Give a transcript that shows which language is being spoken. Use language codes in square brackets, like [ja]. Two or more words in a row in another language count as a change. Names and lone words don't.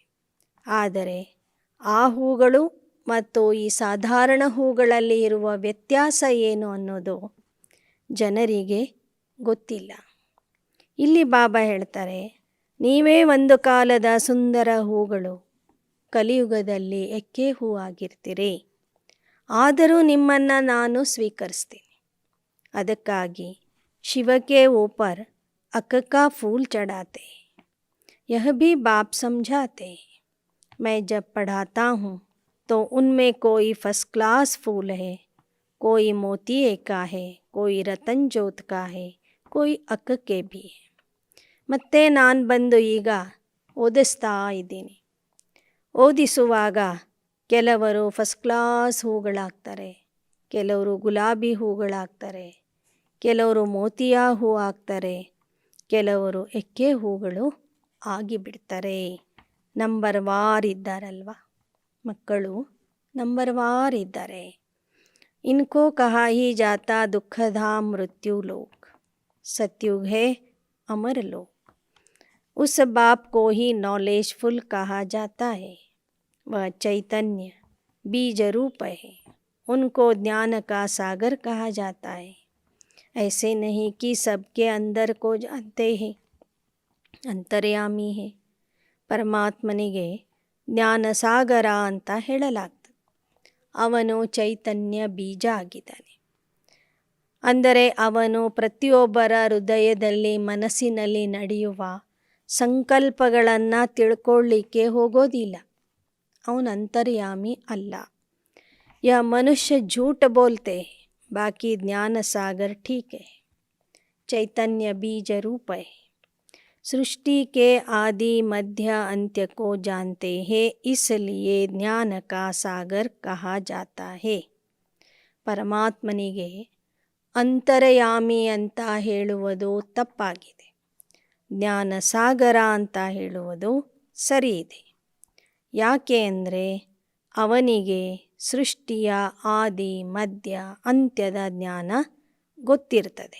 [kn] ಆದರೆ ಆ ಹೂಗಳು ಮತ್ತು ಈ ಸಾಧಾರಣ ಹೂಗಳಲ್ಲಿ ಇರುವ ವ್ಯತ್ಯಾಸ ಏನು ಅನ್ನೋದು ಜನರಿಗೆ ಗೊತ್ತಿಲ್ಲ. ಇಲ್ಲಿ ಬಾಬಾ ಹೇಳ್ತಾರೆ, ನೀವೇ ಒಂದು ಕಾಲದ ಸುಂದರ ಹೂಗಳು, ಕಲಿಯುಗದಲ್ಲಿ ಎಕ್ಕೆ ಹೂ ಆಗಿರ್ತೀರಿ. ಆದರೂ ನಿಮ್ಮನ್ನು ನಾನು ಸ್ವೀಕರಿಸ್ತೀನಿ. ಅದಕ್ಕಾಗಿ ಶಿವಕ್ಕೆ [hi] ऊपर अक का फूल चढ़ाते. यह भी बाप समझाते. मैं जब पढ़ाता हूँ तो उनमें कोई [en] first class [hi] फूल है, कोई मोतिये का है, कोई रतन जोत का है, कोई अक के भी है. [kn] ಮತ್ತೆ ನಾನು ಬಂದು ಈಗ ಓದಿಸ್ತಾ ಇದ್ದೀನಿ. ಓದಿಸುವಾಗ ಕೆಲವರು [en] first class [kn] ಹೂಗಳಾಗ್ತಾರೆ, ಕೆಲವರು ಗುಲಾಬಿ ಹೂಗಳಾಗ್ತಾರೆ, ಕೆಲವರು ಮೋತಿಯ ಹೂ ಆಗ್ತಾರೆ, ಕೆಲವರು ಎಕ್ಕೆ ಹೂಗಳು ಆಗಿಬಿಡ್ತಾರೆ. ನಂಬರ್ ವಾರ್ ಇದ್ದಾರಲ್ವ ಮಕ್ಕಳು, ನಂಬರ್ ವಾರ್ ಇದ್ದಾರೆ. [hi] इनको कहा ही जाता दुखधाम मृत्यु लोक, सतयुग है अमर लोक. उस बाप को ही नॉलेजफुल कहा जाता है, वह चैतन्य बीज रूप है. उनको ज्ञान का सागर कहा जाता है. ऐसे नहीं कि सबके अंदर को जानते हैं, ಅಂತರ್ಯಾಮಿ है. [kn] ಪರಮಾತ್ಮನಿಗೆ ಜ್ಞಾನ ಸಾಗರ ಅಂತ ಹೇಳಲಾಗ್ತದೆ. ಅವನು ಚೈತನ್ಯ ಬೀಜ ಆಗಿದ್ದಾನೆ. ಅಂದರೆ ಅವನು ಪ್ರತಿಯೊಬ್ಬರ ಹೃದಯದಲ್ಲಿ ಮನಸ್ಸಿನಲ್ಲಿ ನಡೆಯುವ ಸಂಕಲ್ಪಗಳನ್ನು ತಿಳ್ಕೊಳ್ಳಿಕ್ಕೆ ಹೋಗೋದಿಲ್ಲ. ಅವನು ಅಂತರ್ಯಾಮಿ ಅಲ್ಲ. [hi] यह मनुष्य झूठ बोलते हैं, बाकी ज्ञान सागर ठीक है. चैतन्य बीज रूप है. सृष्टि के आदि मध्य अंत्य को जानते हैं, इसलिए ज्ञान का सागर कहा जाता है. [kn] ಪರಮಾತ್ಮನಿಗೆ ಅಂತರ್ಯಾಮಿ ಅಂತ ಹೇಳುವುದು ತಪ್ಪಾಗಿದೆ. ಜ್ಞಾನ ಸಾಗರ ಅಂತ ಹೇಳುವುದು ಸರಿ ಇದೆ. ಯಾಕೆ ಅಂದರೆ ಅವನಿಗೆ ಸೃಷ್ಟಿಯ ಆದಿ ಮಧ್ಯ ಅಂತ್ಯದ ಜ್ಞಾನ ಗೊತ್ತಿರ್ತದೆ.